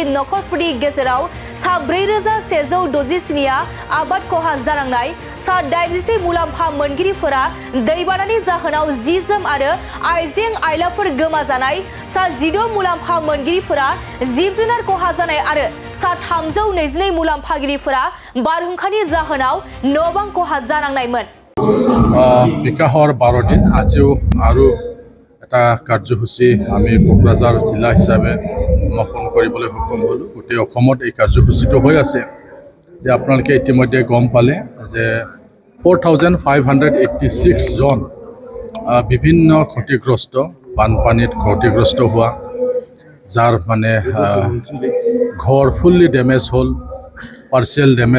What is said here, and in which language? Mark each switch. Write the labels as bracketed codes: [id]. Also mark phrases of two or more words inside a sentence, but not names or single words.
[brx] नखरफोरनि गेजेराव सा 4167 आबाद खहा जालांनाय सा 86 मुलाम्फा मोनगिरिफोरा दैबानानि जाहोनाव जि-जोम आरो आइजें आइलाफोर गोमाजानाय सा 12 मुलाम्फा मोनगिरिफोरा जिब-जुनार खहा जानाय आरो सा 322 मुलाम्फागिरिफोरा बारहुंखानि जाहोनाव न'-बां खहा जानांनायमोन [as] বিকাশৰ 12 দিন আজিও আৰু এটা কাৰ্যসূচী আমি কোকৰাঝাৰ জিলা হিচাপে সমাপন কৰিবলৈ সক্ষম হ'লো গোটেই অসমত এই কাৰ্যসূচীটো হৈ আছে যে আপোনালোকে ইতিমধ্যে গম পালে যে 4586 জন বিভিন্ন ক্ষতিগ্ৰস্ত বানপানীত ক্ষতিগ্ৰস্ত হোৱা যাৰ মানে ঘৰ [en] fully damage [as] হ'ল [en] partial damage